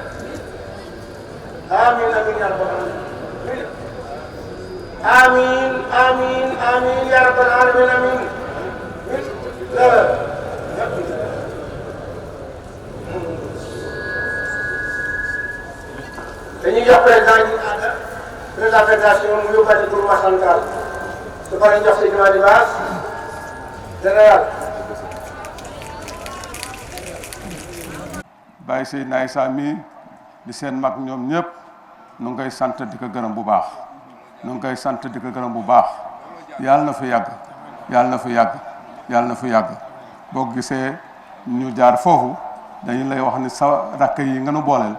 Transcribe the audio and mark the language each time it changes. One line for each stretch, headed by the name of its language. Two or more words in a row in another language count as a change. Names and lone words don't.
Arabic: آمين آمين يا رب العالمين آمين آمين آمين يا رب العالمين آمين لا
Wolof: dañuy jox président ñu ànd
French: président de la fédération
Wolof: mu yóbbati
French: groupement central
Wolof: su paree jox Seydina Libaas général. Baye Seydina Issa mi di seen mag ñoom ñëpp nu ngi koy sant di ko gërëm bu baax nu ngi koy sant di ko gërëm bu baax yàlla na fi yàgg yàlla na fi yàgg yàlla na fi yàgg boo gisee ñu jaar foofu dañu lay wax ni sa rakk yi nga nu booleel.